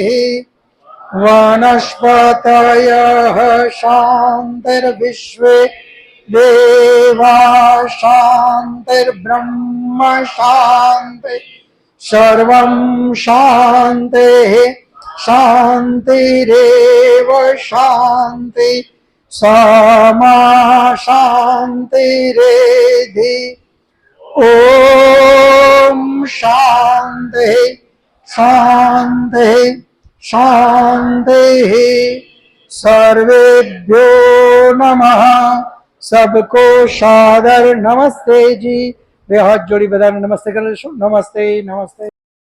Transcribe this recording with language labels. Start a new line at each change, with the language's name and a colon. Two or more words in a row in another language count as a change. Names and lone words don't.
Sanskrit: વનસ્પતયઃ શાંતિર્વિશ્વે દેવા શાંતિર્બ્રહ્મ શાંતિ સર્વં શાંતિ શાંતિરેવ શાંતિ સમા શાંતિરેધિ ओम शांति शांति शांति। सर्वेभ्यो नमः।
Hindi: सबको सादर नमस्ते जी।
Gujarati: બે હાથ જોડી બધાને નમસ્તે કરી લઈશું। નમસ્તે નમસ્તે।